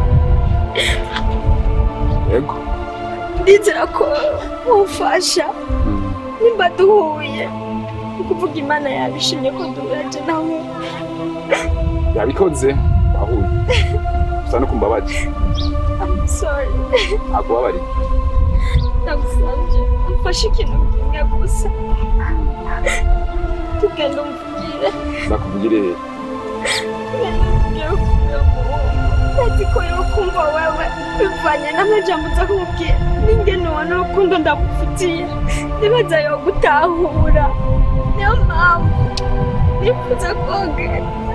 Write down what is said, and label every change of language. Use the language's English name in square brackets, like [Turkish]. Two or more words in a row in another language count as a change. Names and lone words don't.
[Rundi] yego ndizera ko ufasha nimba duhuye ukuvuga imana yabishimye ko duhuraje nawe yabikoze ahuye usa no kumbabaje [English] I'm sorry [Rundi] akubabari ndagusabye mfashe ikintu kimwe gusa tugenda umvugire ndakuvugire ati ko yo kumva wewe bivanye n'amajambo uza kumubwira n'ingene ubona urukundo ndamufitiye nibaza yo gutahura niyo mpamvu nifuza kongera